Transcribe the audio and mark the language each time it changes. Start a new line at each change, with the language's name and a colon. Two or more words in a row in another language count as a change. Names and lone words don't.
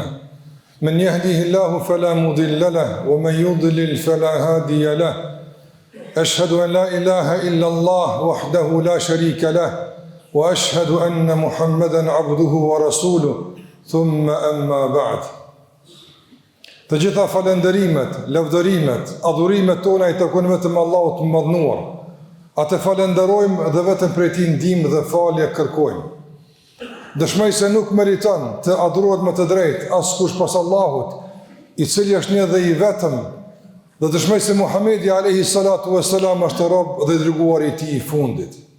Arabic: من يهده الله فلا مضل له ومن يضلل فلا هادي له. أشهد أن لا إله إلا الله وحده لا شريك له وأشهد أن محمدا عبده ورسوله ثم أما بعد.
Albanian: Të gjitha falenderimet, lavdërimet, adhurimet tona i takojnë vetëm Allahut të madhnuar. Atë falenderojmë dhe vetëm prej tij ndihmë dhe falje kërkojmë. Dëshmoj se nuk meriton të adhurohet më të drejtë askush pas Allahut, i cili është një dhe i vetëm, dhe dëshmoj se Muhamedi
Arabic: عليه الصلاة والسلام
Albanian: është rob dhe i dërguari i tij i fundit.